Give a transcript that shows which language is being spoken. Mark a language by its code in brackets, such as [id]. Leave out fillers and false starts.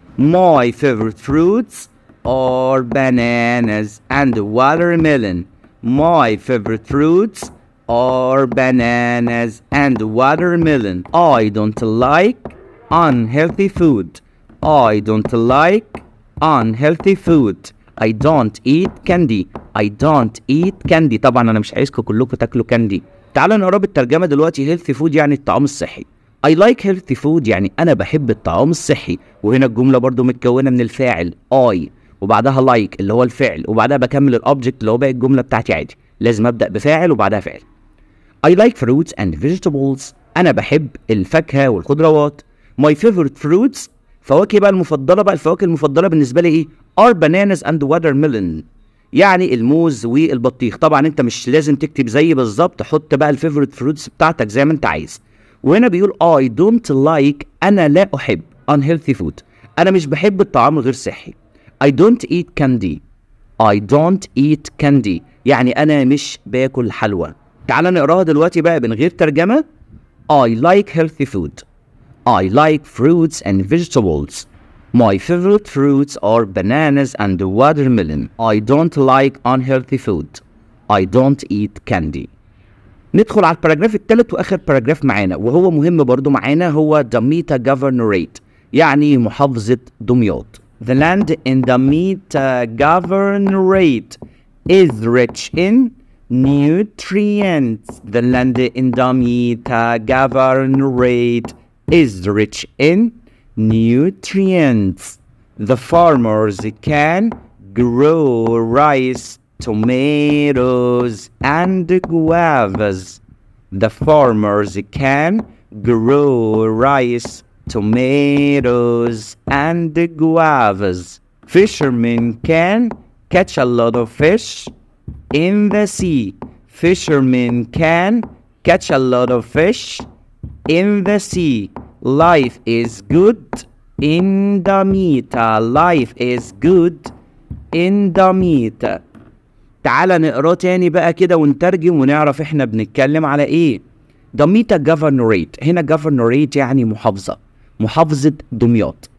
[en] My favorite fruits are bananas and watermelon. My favorite fruits are bananas and watermelon. I don't like unhealthy food. I don't like unhealthy food. I don't eat candy. I don't eat candy. [ar] طبعا انا مش عايزكم كلكم تاكلوا كاندي. تعالوا نقرا بالترجمة دلوقتي. [en] healthy food [ar] يعني الطعام الصحي. [en] I like healthy food [ar] يعني أنا بحب الطعام الصحي. وهنا الجملة برضو متكونة من الفاعل I وبعدها like اللي هو الفعل، وبعدها بكمل الأوبجكت اللي هو باقي الجملة بتاعتي عادي. لازم أبدأ بفاعل وبعدها فعل. [en] I like fruits and vegetables، [ar] أنا بحب الفاكهة والخضروات. [en] My favorite fruits، [ar] فواكه بقى المفضلة، بقى الفواكه المفضلة بالنسبة لي إيه؟ [en] are bananas and watermelon، [ar] يعني الموز والبطيخ. طبعا أنت مش لازم تكتب زي بالظبط، حط بقى الفيفوريت فروتس بتاعتك زي ما أنت عايز. وهنا بيقول [en] I don't like، [ar] أنا لا أحب [en] unhealthy food، [ar] أنا مش بحب الطعام الغير صحي. [en] I don't eat candy. I don't eat candy [ar] يعني أنا مش باكل حلوى. تعال نقراها دلوقتي بقى من غير ترجمة. [en] I like healthy food. I like fruits and vegetables. My favorite fruits are bananas and watermelon. I don't like unhealthy food. I don't eat candy. [ar] ندخل على الباراجراف الثالث واخر باراجراف معانا، وهو مهم برضو معانا، هو [en] Damietta Governorate [ar] يعني محافظة دمياط. [en] The land in Damietta Governorate is rich in nutrients. The land in Damietta Governorate is rich in nutrients. The farmers can grow rice, tomatoes, and guavas. The farmers can grow rice, tomatoes, and guavas. Fishermen can catch a lot of fish in the sea. Fishermen can catch a lot of fish in the sea. Life is good in Damietta. Life is good in Damietta. [ar] تعال نقراه تاني بقى كده ونترجم ونعرف احنا بنتكلم على ايه. دمياط governorate. هنا governorate يعني محافظة دمياط.